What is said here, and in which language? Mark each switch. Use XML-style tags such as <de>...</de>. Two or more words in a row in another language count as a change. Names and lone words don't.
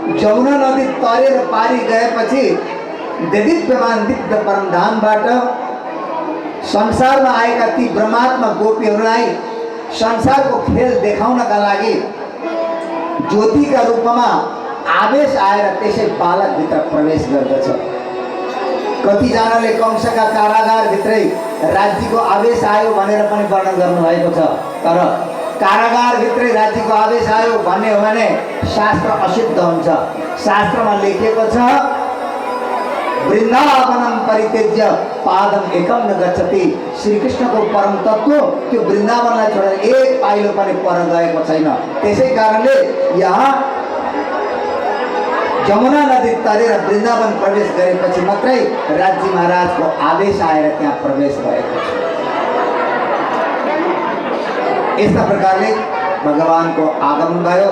<ne>जमुना नदी तरेर पारी गएपछि देदीप्यमान दिव्य परमधामबाट संसारमा आएका ती ब्रह्मात्मा गोपीहरूलाई संसारको खेल देखाउनका लागि ज्योतिका रूपमा आवेश आएर त्यसै बालकभित्र प्रवेश गर्दछ। कतिजनाले कंसका कारागारभित्रै राज्यको आवेश आयो भनेर पनि वर्णन गर्नुभएको छ। तर कारागारभित्रै राज्यको आवेश आयो भन्ने हो भने शास्त्र असिद्ध हुन्छ। शास्त्रमा लेखिएको छ</ne> <sa>वृन्दावनम परित्यज्य पादम एकम न गच्छति।</sa> <ne>श्रीकृष्णको परम तत्व त्यो वृन्दावनलाई छोडेर एक पाइलो पनि पर गएको छैन। त्यसै कारणले यहाँ जमुना नदी तरेर वृन्दावन प्रवेश गरेपछि मात्रै राज्य महाराजको आवेश आएर त्यहाँ प्रवेश भएको छ। यस्ता प्रकारले भगवानको आगमन भयो।</ne>